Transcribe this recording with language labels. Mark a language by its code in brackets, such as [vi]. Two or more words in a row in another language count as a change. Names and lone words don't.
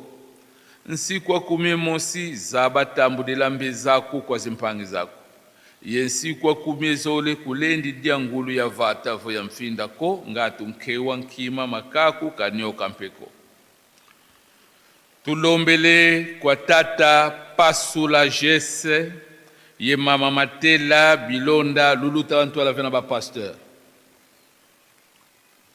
[kg] Nsiku wa 10 mosi zabatambu dilambe zaku kwa zimpangi zaku. Ye nsiku wa 10 zole kulendi dia ngulu ya vata vo ya mfinda ko ngatu mkewa nkima makaku kanyoka mpeko. Tulombele kwa tata Pasula Jesse, ye mama Matela, Bilonda, Luluta Antoine vena ba pasteur.